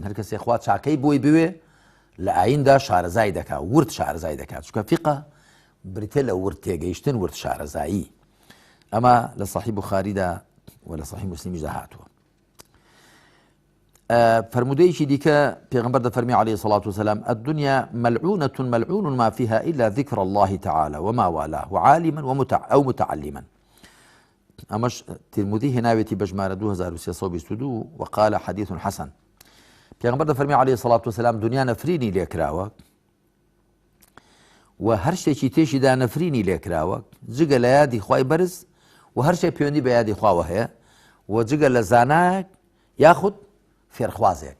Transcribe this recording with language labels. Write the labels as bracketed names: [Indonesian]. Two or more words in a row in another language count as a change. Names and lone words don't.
[Central Kurdish] هەر کەسێ خوا چاکەی بۆی بوێ لە ئایندا شارەزای دەکات، ورد شارەزای دەکات، چونکە فیقە بریتێ لە ورد تێگەیشتن، ورد شارەزایی. ئەمە لە صحیح بوخاریدا و لە صحیح موسلیمیشدا هاتووە. فرمودەیەکی دیکە پێغەمبەر دەفەرمی [Arabic] عەلەیهی سەڵات وسەلام الدنيا ملعونة ملعون ما فيها إلا ذكر الله تعالى وما والاه وعالما أو متعلما. [Central Kurdish] ئەمەش ترمذی هێناوێتی بە ژمارە 2322 [Arabic] وقال حديث حسن. [Central Kurdish] پێغەمبەر دەفەرمی [Arabic] عەلەیهی سەڵات وسەلام [Central Kurdish] دنیا نەفرینی لێکراوە و هەر شتێکی تێشیدا نەفرینی لێکراوە جگە لە یادی خوای بەرز و هەر شتێک پەیوەندی بە یادی خواوە هەیە و جگە لە زانایەک یاخود فێرخوازێک.